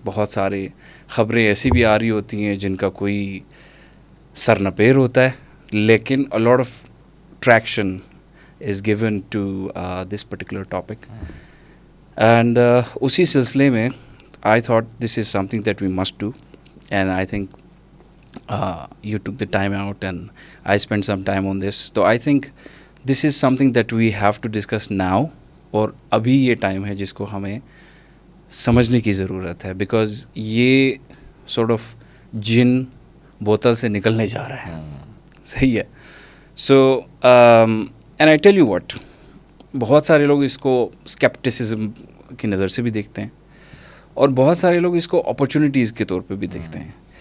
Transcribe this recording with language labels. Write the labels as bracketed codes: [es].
[ur] بہت سارے خبریں ایسی بھی آ رہی ہوتی ہیں جن کا کوئی سر نپیر ہوتا ہے, لیکن [en] a lot of traction is given to this particular topic. And [ur] اسی سلسلے میں [en] I thought this is something that we must do, and I think you took the time out and I spent some time on this. So I think this is something that we have to discuss now, [ur] اور ابھی یہ time ہے جس کو ہمیں سمجھنے کی ضرورت ہے, بیکاز یہ سورٹ آف جن بوتل سے نکلنے جا رہا ہے. صحیح ہے. [en] so and I tell you what, [ur] بہت سارے لوگ اس کو اسکیپٹسزم کی نظر سے بھی دیکھتے ہیں, اور بہت سارے لوگ اس کو اپرچونیٹیز کے طور پہ بھی دیکھتے ہیں.